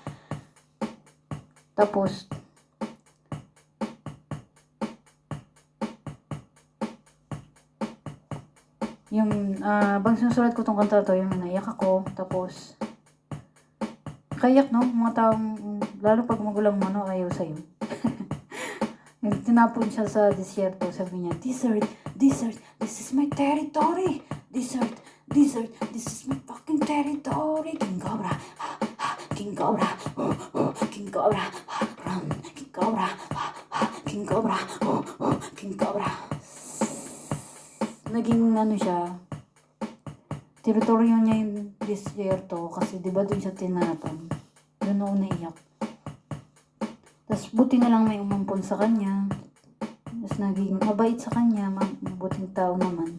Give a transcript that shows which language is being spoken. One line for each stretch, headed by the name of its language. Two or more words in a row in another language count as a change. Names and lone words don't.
Filipino: Tapos, yung bang sinusulat ko tong kanta to, yung naiyak ako. Tapos, kayak mga taong, lalo pag magulang mo ayaw sa'yo. Tinapon siya sa disyerto, sabi niya,
English: desert, desert, this is my territory. Desert, desert, this is my fucking territory. King Cobra, King Cobra, King Cobra, run, King Cobra, King Cobra, King Cobra.
Filipino: Naging siya, teritoryo niya yung disyerto kasi diba dun siya tinapon. Doon ako naiyak. Tapos buti na lang may umampon sa kanya. Tapos naging mabait sa kanya, mabuting tao naman.